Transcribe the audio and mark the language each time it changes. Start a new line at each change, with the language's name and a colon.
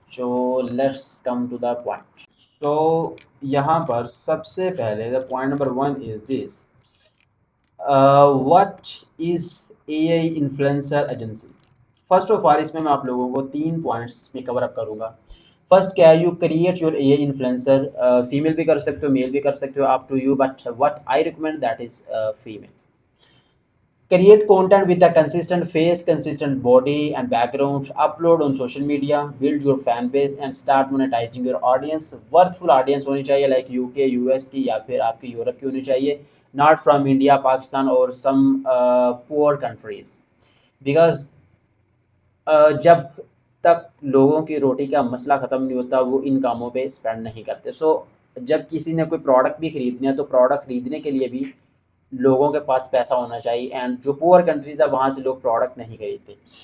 English: So let's come to the point.
Hindi: सो यहाँ पर सबसे पहले
English: The point number 1 is this, what is AI influencer agency. First of all
Hindi: इसमें मैं आप लोगों को 3 पॉइंट्स में कवर अप करूँगा।
English: first
Hindi: क्या है,
English: you create your AI influencer,
Hindi: female भी कर सकते हो,
English: Male भी कर सकते हो, up to you, but what I recommend that is female. Create content with a consistent face, consistent body and background. Upload on social media. Build your fan base and start monetizing your audience. Worthful audience
Hindi: होनी चाहिए, like UK, US की या फिर आपकी Europe की होनी चाहिए.
English: Not from India, Pakistan or some poor countries.
Hindi: Because जब तक लोगों की रोटी का मसला ख़त्म नहीं होता, वो इन कामों पे स्पेंड नहीं करते। सो जब किसी ने कोई प्रोडक्ट भी खरीदना है, तो प्रोडक्ट खरीदने के लिए भी लोगों के पास पैसा होना चाहिए, एंड जो पुअर कंट्रीज है वहाँ से लोग प्रोडक्ट नहीं खरीदते।